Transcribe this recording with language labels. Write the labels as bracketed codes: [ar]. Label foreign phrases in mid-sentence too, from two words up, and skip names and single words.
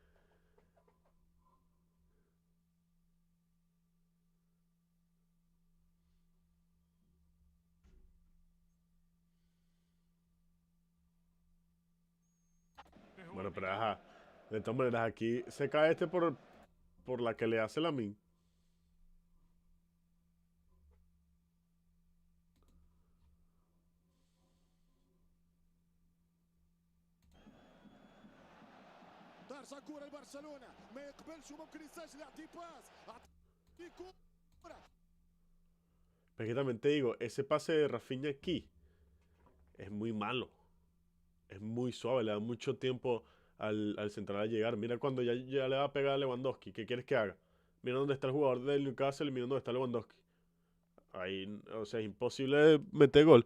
[es] Bueno, pero ajá. De todas maneras, aquí se cae este por la que le hace Lamine. [ar] دارجة كورة لبرشلونة ما يقبلش وممكن يسجل يعطي باس في كورة. [es] Pero es que también te digo, ese pase de Rafinha aquí es muy malo. Es muy suave, le da mucho tiempo al central a llegar. Mira cuando ya le va a pegar a Lewandowski. ¿Qué quieres que haga? Mira dónde está el jugador del Newcastle y mira dónde está Lewandowski. Ahí, o sea, es imposible meter gol.